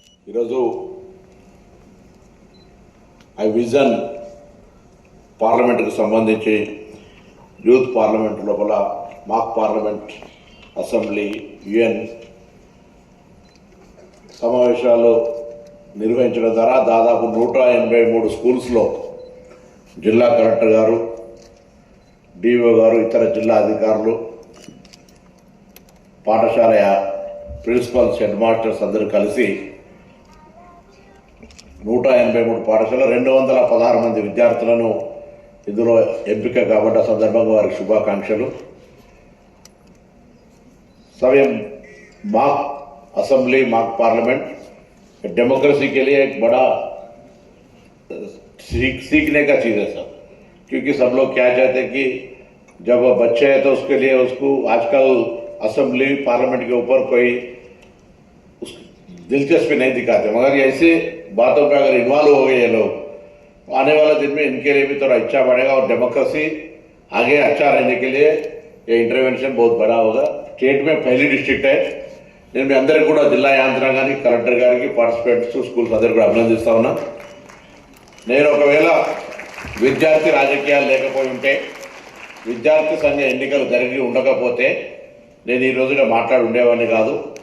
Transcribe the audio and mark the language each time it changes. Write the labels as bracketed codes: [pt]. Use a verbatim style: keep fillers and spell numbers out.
[te] ఈరోజు eye vision పార్లమెంటుకు సంబంధించి యూత్ పార్లమెంట్ లోపల మాక్ పార్లమెంట్, అసెంబ్లీ, యుఎన్ సమావేశాలు నిర్వహించడం ద్వారా దాదాపు నూట ఎనభై మూడు స్కూల్స్లో జిల్లా కలెక్టర్ గారు, డిఓ గారు, ఇతర జిల్లా అధికారులు, పాఠశాల ప్రిన్సిపల్స్, హెడ్ మాస్టర్స్ అందరూ కలిసి నూట ఎనభై మూడు పాఠశాలలో రెండు వందల పదహారు మంది విద్యార్థులను ఇందులో ఎంపిక కాబడ్డ సందర్భంగా వారికి శుభాకాంక్షలు. [hi] సమయం మాక్ అసెంబ్లీ, మాక్ పాर्लियामेंट डेमोक्रेसी के लिए एक बड़ा सीखने का चीज़ है सर, क्योंकि सब लोग क्या चाहते हैं कि जब वो बच्चे हैं तो उसके लिए उसको आजकल असेंबली पार्लियामेंट के ऊपर कोई दिलचस्पी नहीं दिखाते, मगर ऐसे बातों पर अगर इन्वॉल्व हो गए ये लोग, आने वाला दिन में इनके लिए भी थोड़ा अच्छा बढ़ेगा और डेमोक्रेसी आगे अच्छा रहने के लिए ये इंटरवेंशन बहुत बड़ा होगा. स्टेट में पहली डिस्ट्रिक्ट है. [te] నేను అందరికీ కూడా జిల్లా యాంత్రాంగానికి, కలెక్టర్ గారికి, పార్టిసిపెంట్స్, స్కూల్స్ అందరికీ కూడా అభినందిస్తూ ఉన్నా. నేను ఒకవేళ విద్యార్థి రాజకీయాలు లేకపోయి ఉంటే, విద్యార్థి సంఘ ఎన్నికలు జరిగి ఉండకపోతే నేను ఈ రోజున మాట్లాడి ఉండేవాడిని కాదు.